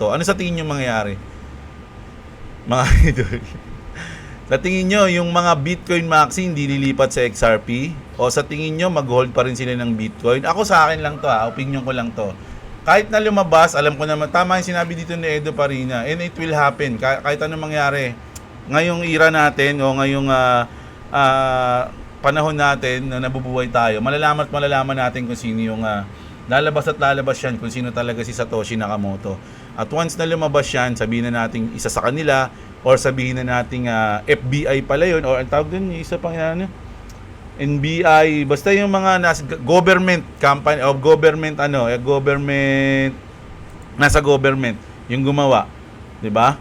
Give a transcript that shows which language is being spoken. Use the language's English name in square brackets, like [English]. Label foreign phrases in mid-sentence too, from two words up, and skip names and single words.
[Filipino] Ano sa tingin nyo mangyayari? Mga idol. Sa tingin nyo, yung mga Bitcoin Maxi hindi lilipat sa XRP? O sa tingin nyo, mag-hold pa rin sila ng Bitcoin? Ako sa akin lang to opinion ko lang to. Kahit na lumabas, alam ko naman, tama yung sinabi dito ni Edo Parina, [English] and it will happen, [Filipino] kahit anong mangyari. Ngayong era natin, o ngayong panahon natin na nabubuhay tayo, malalaman at malalaman natin kung sino yung lalabas at lalabas yan, kung sino talaga si Satoshi Nakamoto. At once na lumabas yan, sabihin na natin isa sa kanila, or sabihin na natin FBI pala yun, or ang tawag dun, isa pang NBI, basta yung mga [English] government company, [Filipino] o [English] government government, [Filipino] nasa government, yung gumawa, di ba?